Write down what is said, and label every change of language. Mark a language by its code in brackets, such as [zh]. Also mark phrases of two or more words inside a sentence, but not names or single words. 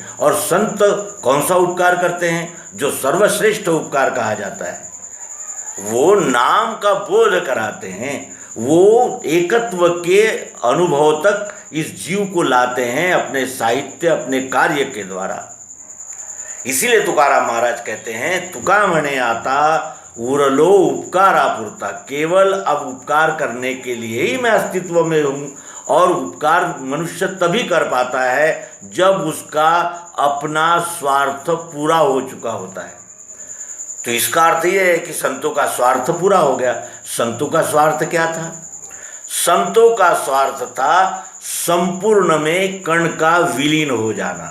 [hi] और संत कौन सा उपकार करते हैं? जो सर्वश्रेष्ठ उपकार कहा जाता है। वो नाम का बोध कराते हैं, वो एकत्व के अनुभव तक इस जीव को लाते हैं अपने साहित्य, अपने कार्य के द्वारा। इसीलिए तुकाराम महाराज कहते हैं, [mr] तुका मणे आता उरलो उपकारा पुरता। [hi] केवल अब उपकार करने के लिए ही मैं अस्तित्व में हूँ, और उपकार मनुष्य तभी कर पाता है जब उसका अपना स्वार्थ पूरा हो चुका होता है। तो इसका अर्थ यह है कि संतों का स्वार्थ पूरा हो गया। संतों का स्वार्थ क्या था? संतों का स्वार्थ था संपूर्ण में कण का विलीन हो जाना।